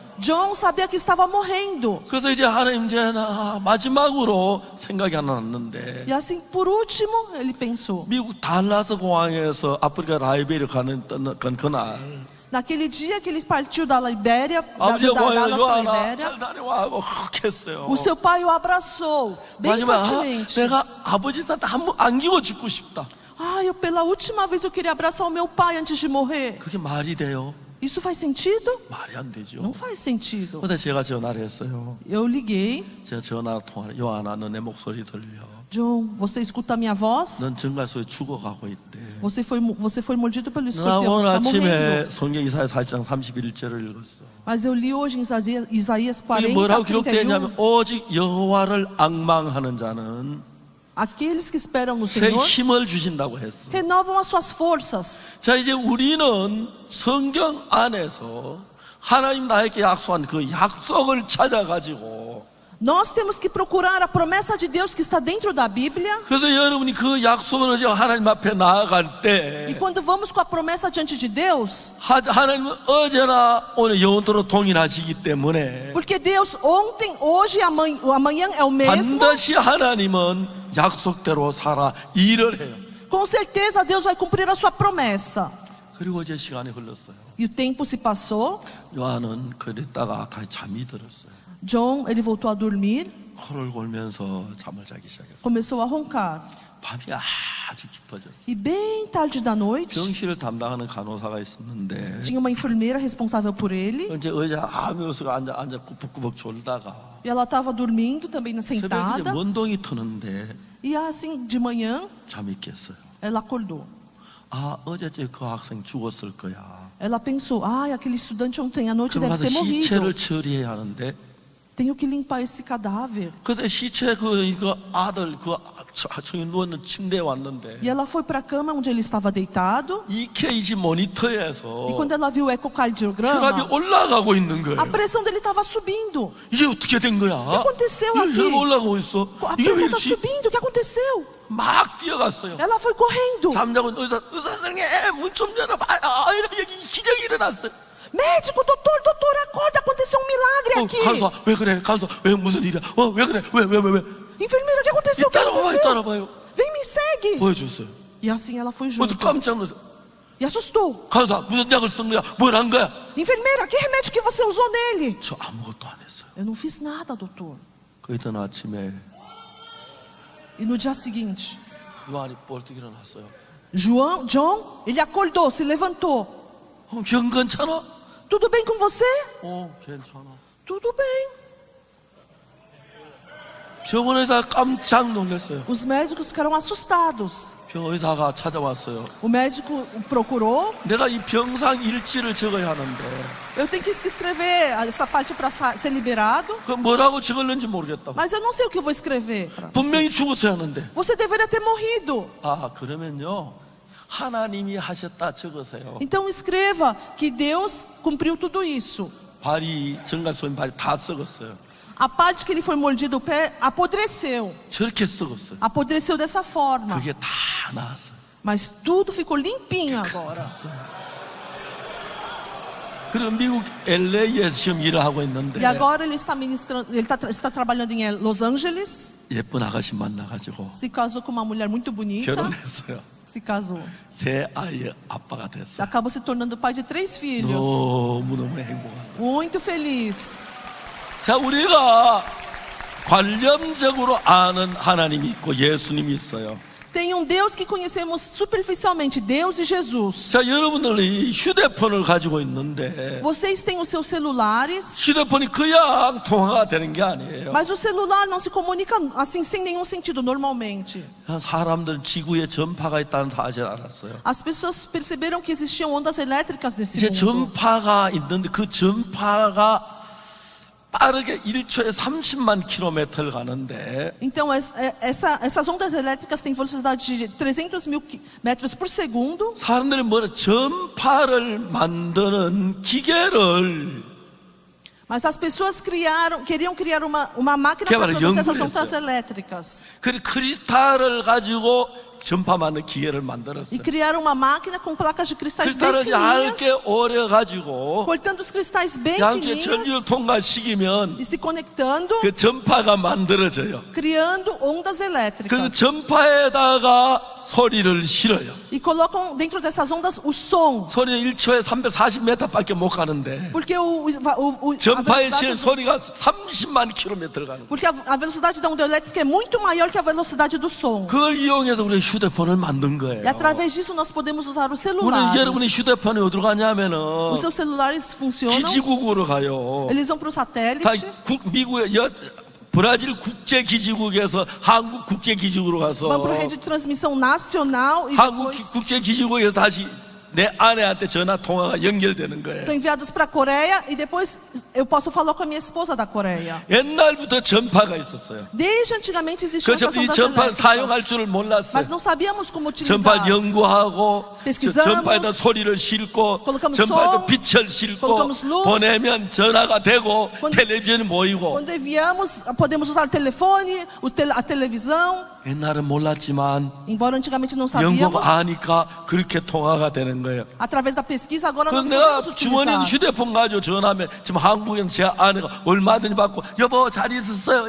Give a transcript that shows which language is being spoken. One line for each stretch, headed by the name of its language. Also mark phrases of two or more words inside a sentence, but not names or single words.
Portuguese: John sabia que estava morrendo.
Korean: 그래서 이제 하나님 이제 나 마지막으로 생각이 하나 났는데
Portuguese: E assim, por último, ele pensou.
Korean: 미국 달라스 공항에서 아프리카 라이베리아 가는 그날
Portuguese: Naquele dia que ele partiu da Libéria,
Korean: 아버지가
Portuguese: da
Korean: 와요.
Portuguese: Dallas para a
Korean: 요한아
Portuguese: Libéria,
Korean: 잘 다녀와 하고 흑 했어요.
Portuguese: o seu pai o abraçou bem
Korean: 마지막
Portuguese: fortemente.
Korean: 내가 아버지한테 한번 안기고 죽고 싶다.
Portuguese: Pela última vez eu queria abraçar o meu pai antes de morrer.
Korean: 그게 말이 돼요?
Portuguese: Isso faz sentido?
Korean: 말이 안 되죠.
Portuguese: Não faz sentido.
Korean: 근데 제가 전화를 했어요.
Portuguese: Eu liguei.
Korean: 제가 전화 통화를 요한아 너 내 목소리 들려.
Portuguese: John, você escuta a minha voz?
Korean: 넌 정갈소에 죽어가고 있대.
Portuguese: Você foi mordido pelo
Korean: 나
Portuguese: escorpião,
Korean: 오늘
Portuguese: você está morrendo.
Korean: 아침에 성경 이사야 4장 31절을 읽었어.
Portuguese: Mas eu li hoje em Isaías
Korean: 이게
Portuguese: 40,
Korean: 뭐라고 기록되어
Portuguese: 31.
Korean: 있냐면 오직 여호와를 앙망하는 자는
Portuguese: Aqueles que esperam no
Korean: 새
Portuguese: Senhor
Korean: 힘을 주신다고 했어.
Portuguese: renovam as suas forças.
Korean: 자 이제 우리는 성경 안에서 하나님 나에게 약속한 그 약속을 찾아가지고
Portuguese: Nós temos que procurar a promessa de Deus que está dentro da Bíblia.
Korean: 그래서 여러분이 그 약속을 가지고 하나님 앞에 나아갈
Portuguese: E
Korean: 때
Portuguese: quando vamos com a promessa diante de Deus,
Korean: 하나님은 어제나 오늘 영원토록 동일하시기 때문에
Portuguese: porque Deus ontem, hoje e amanhã é o mesmo,
Korean: 반드시 하나님은 약속대로 살아 일을 해요.
Portuguese: com certeza Deus vai cumprir a sua promessa.
Korean: 그리고 이제 시간이 흘렀어요.
Portuguese: E o tempo se passou.
Korean: 요한은 그랬다가 다시 잠이 들었어요.
Portuguese: John, ele voltou a dormir,
Korean: 코를 골면서 잠을 자기 시작했어요.
Portuguese: começou a roncar.
Korean: 밤이 아주 깊어졌어요.
Portuguese: E bem tarde da noite,
Korean: 병실을 담당하는 간호사가 있었는데
Portuguese: tinha uma enfermeira responsável por ele.
Korean: 이제 의자 아무 요소가 앉아 꾸벅꾸벅 졸다가
Portuguese: E ela estava dormindo também
Korean: 새벽에 이제
Portuguese: sentada.
Korean: 먼동이 트는데
Portuguese: E assim, de manhã,
Korean: 잠이 깼어요.
Portuguese: ela acordou.
Korean: 아 어제째 그 학생 죽었을 거야.
Portuguese: Ela pensou, aquele estudante ontem à noite
Korean: 그럼
Portuguese: deve
Korean: 가서
Portuguese: ter morrido.
Korean: 시체를 처리해야 하는데
Portuguese: Tenho que limpar esse cadáver.
Korean: 그때 시체 그 아들 그 청이 누웠는 침대에 왔는데
Portuguese: E ela foi para a cama onde ele estava deitado.
Korean: EKG
Portuguese: E
Korean: 모니터에서
Portuguese: quando ela viu o
Korean: 혈압이
Portuguese: ecocardiograma,
Korean: 올라가고 있는 거예요.
Portuguese: a pressão dele estava subindo.
Korean: 이게 어떻게 된 거야?
Portuguese: que aconteceu
Korean: 이게
Portuguese: aqui?
Korean: 혈압 올라가고 있어.
Portuguese: A
Korean: 이게 왜
Portuguese: pressão está
Korean: 이렇지?
Portuguese: subindo. O que aconteceu?
Korean: 막 뛰어갔어요.
Portuguese: Ela foi correndo.
Korean: 잠자고 있는 의사 선생님 문 좀 열어봐요. 이러면 여기 기적이 일어났어요.
Portuguese: Médico, doutor, acorda. Aconteceu um milagre aqui.
Korean: 간호사 왜 그래? 간호사 왜 무슨 일이야? 왜 그래? 왜?
Portuguese: Enfermeira, o que aconteceu? O que aconteceu?
Korean: 따라봐요.
Portuguese: Vem, me segue.
Korean: 보여줬어요.
Portuguese: E assim ela foi
Korean: 그래서
Portuguese: junto.
Korean: 깜짝 놀랐어요.
Portuguese: E assustou.
Korean: 간호사 무슨 약을 쓴 거야? 뭘 한 거야?
Portuguese: Enfermeira, que remédio que você usou nele?
Korean: 저 아무것도 안 했어요.
Portuguese: Eu não fiz nada, doutor.
Korean: 그 이튿 아침에
Portuguese: E no dia seguinte,
Korean: 요한이 벌떡 일어났어요.
Portuguese: John, ele acordou, se levantou.
Korean: 형 괜찮아?
Portuguese: Tudo bem com você?
Korean: 괜찮아.
Portuguese: Tudo bem.
Korean: 병원에서 깜짝 놀랐어요.
Portuguese: Os médicos ficaram assustados.
Korean: 병의사가 찾아왔어요.
Portuguese: O médico o procurou.
Korean: 내가 이 병상 일지를 적어야 하는데
Portuguese: Eu tenho que escrever essa parte para ser liberado.
Korean: 그 뭐라고 적을는지 모르겠다고.
Portuguese: Mas eu não sei o que eu vou escrever.
Korean: 분명히 죽었어야 하는데.
Portuguese: Você deveria ter morrido.
Korean: 그러면요 하나님이 하셨다 적으세요.
Portuguese: Então escreva que Deus cumpriu tudo isso.
Korean: 발이 정갈소인 발이 다 썩었어요.
Portuguese: A parte que ele foi mordido o pé apodreceu.
Korean: 저렇게 썩었어요.
Portuguese: Apodreceu dessa forma.
Korean: 그게 다 나았어요.
Portuguese: Mas tudo ficou limpinho agora.
Korean: 그리고 미국 LA에서 지금 일을 하고 있는데
Portuguese: E agora ele está ministrando, está trabalhando em Los Angeles.
Korean: 예쁜 아가씨 만나가지고
Portuguese: Se casou com uma mulher muito bonita.
Korean: 결혼했어요.
Portuguese: Se casou.
Korean: 새 아이의 아빠가 됐어요.
Portuguese: Acabou se tornando pai de 3 filhos.
Korean: 너무너무 행복한.
Portuguese: Muito feliz.
Korean: 자, 우리가 관념적으로 아는 하나님이 있고 예수님이 있어요.
Portuguese: Tem Deus que conhecemos superficialmente, Deus e Jesus.
Korean: 자, 여러분들이 휴대폰을 가지고 있는데
Portuguese: Vocês têm os seus celulares,
Korean: 휴대폰이 그냥 통화가 되는 게 아니에요.
Portuguese: mas o celular não se comunica assim sem nenhum sentido normalmente.
Korean: 사람들은 지구에 전파가 있다는 사실 알았어요.
Portuguese: As pessoas perceberam que existiam ondas elétricas nesse
Korean: 이제
Portuguese: mundo.
Korean: 전파가 있는데 그 전파가 빠르게 1초에 30만 킬로미터를 가는데
Portuguese: Então essas ondas elétricas têm velocidade de 300 mil metros por segundo.
Korean: 사람들이 전파를 만드는 기계를
Portuguese: Mas as pessoas queriam criar uma máquina Que para era produzir essas
Korean: 연구를
Portuguese: ondas
Korean: 했어요.
Portuguese: elétricas.
Korean: 그 크리스탈을 가지고 전파 만드는 기계를
Portuguese: E
Korean: 만들었어요.
Portuguese: criaram uma máquina com placas de cristais bem
Korean: 크리스탈을
Portuguese: fininhas,
Korean: 얇게 오려가지고
Portuguese: cortando os cristais bem
Korean: 양쪽에 전류를
Portuguese: fininhos
Korean: 통과시키면
Portuguese: e se conectando,
Korean: 그 전파가 만들어져요.
Portuguese: criando ondas
Korean: 그
Portuguese: elétricas.
Korean: 전파에다가 소리를 실어요.
Portuguese: e colocam dentro dessas ondas o som.
Korean: 소리는 1초에 340m밖에 못 가는데
Portuguese: Porque a
Korean: 전파에
Portuguese: velocidade
Korean: 실은 소리가 30만 킬로미터를 가는 거예요.
Portuguese: porque a velocidade da onda elétrica é muito maior que a velocidade do som.
Korean: 그걸 이용해서 우리 휴대폰을 만든 거예요.
Portuguese: E através disso nós podemos usar os
Korean: 오늘
Portuguese: celulares.
Korean: 여러분이 휴대폰이 어디로 가냐면은
Portuguese: Os seus celulares funcionam,
Korean: 기지국으로 가요.
Portuguese: eles vão para o satélite.
Korean: 다 미국의 브라질 국제기지국에서 한국 국제기지국으로 가서
Portuguese: Vão para a rede de transmissão nacional e
Korean: 한국
Portuguese: depois
Korean: 국제기지국에서 다시 내 아내한테 전화 통화가 연결되는 거예요.
Portuguese: são enviados para a Coreia e depois eu posso falar com a minha esposa da Coreia.
Korean: 옛날부터 전파가 있었어요.
Portuguese: Desde antigamente existiam essas
Korean: 이
Portuguese: ondas
Korean: 전파를 사용할
Portuguese: elétricas,
Korean: 줄을
Portuguese: mas
Korean: 몰랐어요.
Portuguese: não sabíamos como utilizar.
Korean: 전파 연구하고
Portuguese: Pesquisamos,
Korean: 전파에다 소리를 싣고
Portuguese: colocamos
Korean: 전파에다
Portuguese: som,
Korean: 빛을 싣고
Portuguese: colocamos luz.
Korean: 보내면 전화가 되고
Portuguese: Quando-
Korean: 텔레비전이 모이고.
Portuguese: Quando enviamos, podemos usar o telefone, a televisão.
Korean: 옛날은 몰랐지만
Portuguese: Embora antigamente não
Korean: 연구가
Portuguese: sabíamos,
Korean: 아니까 그렇게 통화가 되는 거예요.
Portuguese: através da pesquisa agora
Korean: 그래서
Portuguese: nós
Korean: 내가
Portuguese: podemos
Korean: 주머니
Portuguese: utilizar.
Korean: 휴대폰 가지고 전화하면 지금 한국에는 제 아내가 얼마든지 받고 여보 잘 있었어요?